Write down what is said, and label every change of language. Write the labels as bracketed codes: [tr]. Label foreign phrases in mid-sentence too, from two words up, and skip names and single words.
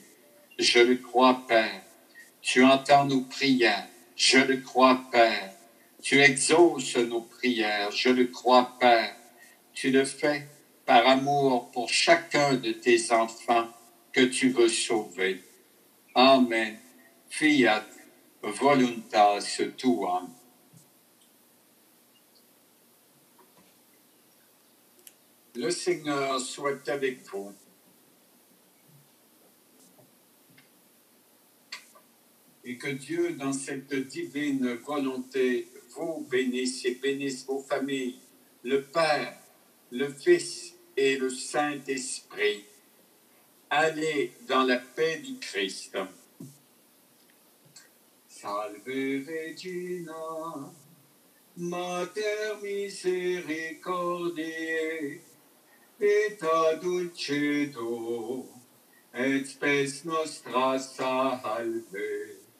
[fr] Je le crois, Père. Tu entends nos prières. Je le crois, Père. Tu exauces nos prières. Je le crois, Père. Tu le fais par amour pour chacun de tes enfants que tu veux sauver. [la] Amen. Fiat voluntas tuam. [fr] Le Seigneur soit avec vous. Et que Dieu, dans cette divine volonté, vous bénisse et bénisse vos familles, le Père, le Fils et le Saint-Esprit. Allez dans la paix du Christ. [la] Salve Regina, Mater misericordiae, vita dulcedo, et spes nostra salve.